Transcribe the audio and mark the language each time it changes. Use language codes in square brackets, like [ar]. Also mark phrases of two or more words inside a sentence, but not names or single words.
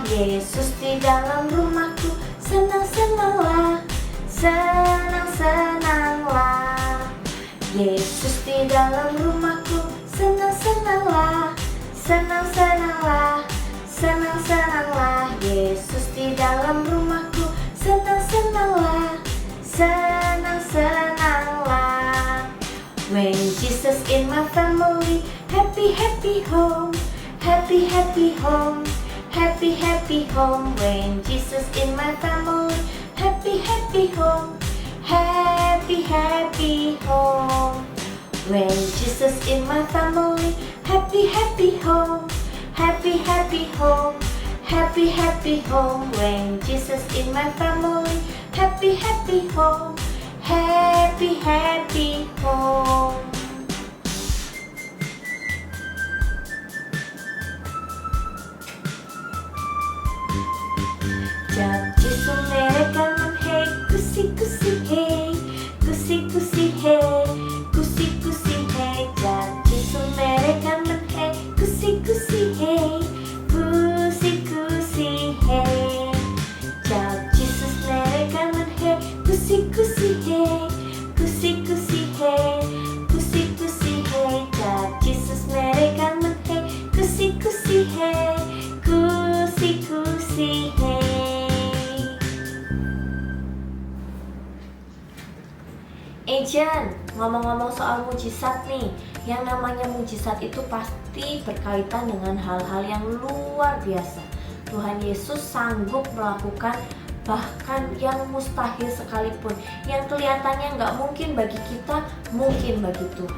[id] Yesus di dalam rumahku, senang-senanglah, senang-senanglah. Yesus di dalam rumahku, senang-senanglah, senang-senanglah, senang-senanglah. Yesus di dalam rumahku, senang-senanglah, senang-senanglah. [en] When Jesus in my family, happy happy home, happy happy home, happy happy home. When Jesus in my family, happy happy home, happy happy home. When Jesus in my family, happy happy home, happy happy home, happy happy home. When Jesus in my family, happy happy home, happy happy home. [hi] जब यीशु मेरे घर में है, खुशी खुशी है, खुशी खुशी है, खुशी खुशी है। जब यीशु मेरे घर में है, खुशी खुशी है, खुशी खुशी है। जब यीशु मेरे घर में है, खुशी खुशी है, खुशी खुशी है, खुशी खुशी है। जब यीशु मेरे घर में है, खुशी खुशी है, खुशी खुशी है। [id] Agent, ngomong-ngomong soal mujizat nih, Yang namanya mujizat itu pasti berkaitan dengan hal-hal yang luar biasa. Tuhan Yesus sanggup melakukan bahkan yang mustahil sekalipun, yang kelihatannya nggak mungkin bagi kita, mungkin bagi Tuhan.